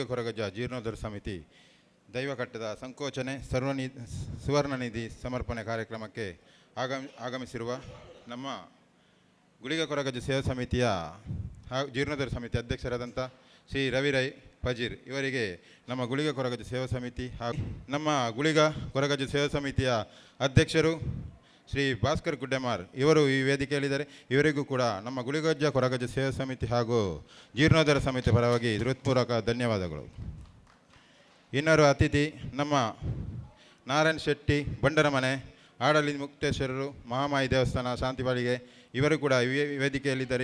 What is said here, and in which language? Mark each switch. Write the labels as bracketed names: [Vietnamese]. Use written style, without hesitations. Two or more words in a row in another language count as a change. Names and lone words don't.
[Kannada] ಕೊರಗಜ್ಜ ಜೀರ್ಣೋದ್ಧಾರ ಸಮಿತಿ ದೈವ ಕಟ್ಟದ ಸಂಕೋಚನೆ ಸುವರ್ಣ ನಿಧಿ ಸಮರ್ಪಣೆ ಕಾರ್ಯಕ್ರಮಕ್ಕೆ ಆಗಮಿಸಿರುವ ನಮ್ಮ ಗುಳಿಗ ಕೊರಗಜ್ಜ ಸೇವಾ ಸಮಿತಿಯ ಜೀರ್ಣೋದ್ಧಾರ ಸಮಿತಿ ಅಧ್ಯಕ್ಷರಾದಂಥ ಶ್ರೀ ರವಿರೈ ಫಜೀರ್ ಇವರಿಗೆ ನಮ್ಮ ಗುಳಿಗ ಕೊರಗಜ್ಜ ಸೇವಾ ಸಮಿತಿ ಹಾಗೂ ನಮ್ಮ ಗುಳಿಗ ಕೊರಗಜ್ಜ ಸೇವಾ ಸಮಿತಿಯ ಅಧ್ಯಕ್ಷರು ಶ್ರೀ ಭಾಸ್ಕರ್ ಗುಡ್ಡೆಮಾರ್ ಇವರು ಈ ವೇದಿಕೆಯಲ್ಲಿದ್ದಾರೆ. ಇವರಿಗೂ ಕೂಡ ನಮ್ಮ ಗುಳಿಗಜ್ಜ ಕೊರಗಜ್ಜ ಸೇವಾ ಸಮಿತಿ ಹಾಗೂ ಜೀರ್ಣೋದ್ಧಾರ ಸಮಿತಿ ಪರವಾಗಿ ಹೃತ್ಪೂರ್ವಕ ಧನ್ಯವಾದಗಳು. ಇನ್ನೊರು ಅತಿಥಿ ನಮ್ಮ ನಾರಾಯಣ್ ಶೆಟ್ಟಿ ಬಂಡರಮನೆ ಆಡಳಿತ ಮುಕ್ತೇಶ್ವರರು ಮಹಾಮಾಯಿ ದೇವಸ್ಥಾನ ಶಾಂತಿಪಾಳಿಗೆ ಇವರು ಕೂಡ ವೇದಿಕೆಯಲ್ಲಿದ್ದಾರೆ.